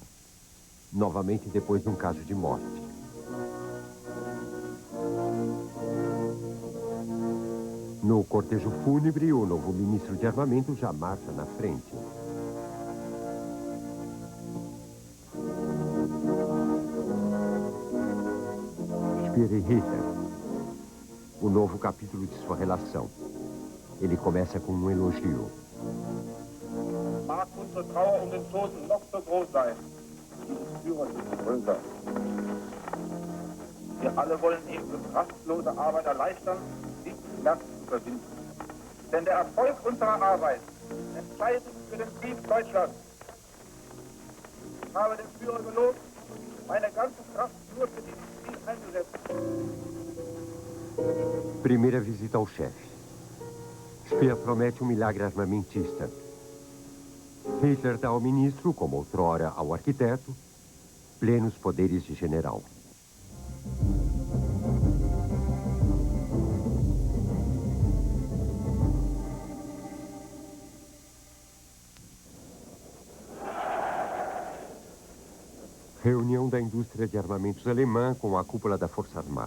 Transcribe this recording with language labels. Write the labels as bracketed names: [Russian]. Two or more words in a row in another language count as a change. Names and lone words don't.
[Portuguese] Novamente depois de um caso de morte. No cortejo fúnebre, o novo ministro de armamento já marcha na frente. Speer e Hitler. O novo capítulo de sua relação. Ele começa com um elogio. [German] Mag unsere Trauer den Toten noch so groß sein, dieses Führers des Völkers. Wir alle wollen ihm für kraftlose Arbeit erleichtern, diesen Schmerz zu überwinden. Denn der Erfolg unserer Arbeit entscheidet für den Sieg Deutschlands. Ich habe den Führer gelobt, meine ganze Kraft nur für dieses Ziel einzusetzen. [Portuguese] Primeira visita ao chefe. Speer promete milagre armamentista. Hitler dá ao ministro, como outrora ao arquiteto, plenos poderes de general. Reunião da indústria de armamentos alemã com a cúpula da Força Armada.